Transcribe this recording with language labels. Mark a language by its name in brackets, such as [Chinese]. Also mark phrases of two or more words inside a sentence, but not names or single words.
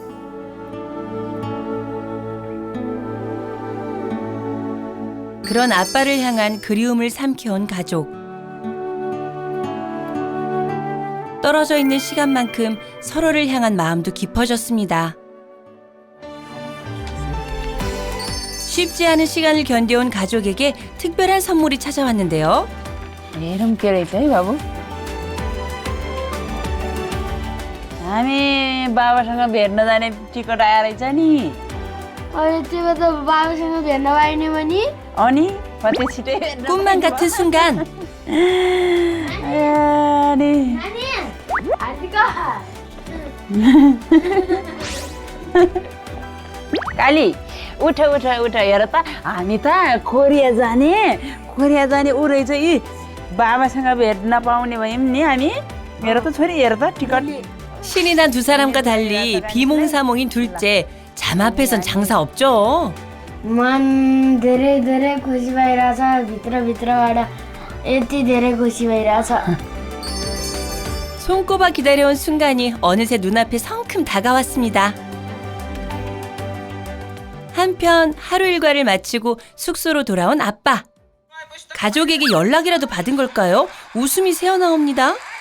[Korean] 그런 아빠를 향한 그리움을 삼켜온 가족. 떨어져 있는 시간만큼 서로를 향한 마음도 깊어졌습니다. 쉽지 않은 시간을 견뎌온 가족에게 특별한 선물이 찾아왔는데요. [Nepali] हेरौँ के रहेछ है बाबु हामी बाबासँग भेट्न जाने टिकट आएर रहेछ नि अहिले त्यो त बाबासँग भेट्न पाइने भने अनि कति छिटै भेट्न [Korean] 꿈만 같은 순간. [Nepali] अनि काली उठ हेर त हामी त कोरिया जाने ऊ रहेछ यी बाबासँग भेट्न पाउने भयौँ नि हामी मेरो त छोरी हेर त टिकट [Korean] 신이 난 두 사람과 달리 비몽사몽인 둘째. 잠 앞에선 장사 없죠. [Nepali] मन धेरै धेरै खुसी भइरहेछ भित्रबाट यति धेरै खुसी भइरहेछ [Korean] 손꼽아 기다려온 순간이 어느새 눈앞에 성큼 다가왔습니다. 한편 하루 일과를 마치고 숙소로 돌아온 아빠. 가족에게 연락이라도 받은 걸까요? 웃음이 새어나옵니다.